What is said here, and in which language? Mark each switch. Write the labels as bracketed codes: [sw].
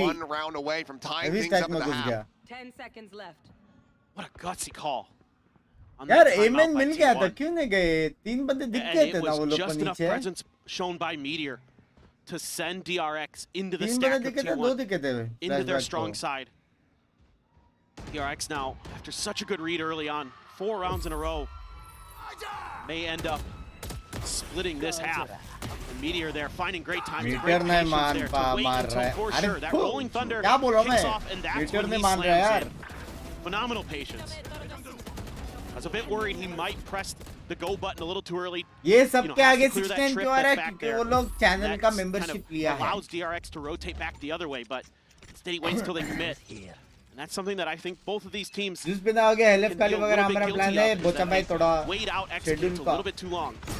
[en] One round away from tying things up in the half. 10 seconds left. What a gutsy call. [hi] यार MN मिल गया था, क्यों नहीं गए? 3 बंदे दिख गए थे ना वो लोग को नीचे. [en] Just enough presence shown by Meteor to send DRX into the stack of T1, into their strong side. DRX now, after such a good read early on, 4 rounds in a row, may end up splitting this half. And Meteor there finding great timing, great patience there to wait until for sure that Rolling Thunder kicks off, and that's when he slams in. Phenomenal patience. I was a bit worried he might press the go button a little too early. [hi] ये सब के आगे 16 क्यों आ रहा है? क्योंकि वो लोग चैनल का मेंबरशिप लिया है. [en] Allows DRX to rotate back the other way, but instead he waits till they commit. And that's something that I think both of these teams [hi] जिस बिना हो गया हेल्थ काली वगैरह हमारा प्लान है. बोचा भाई थोड़ा [en] wait out executes a little bit too long.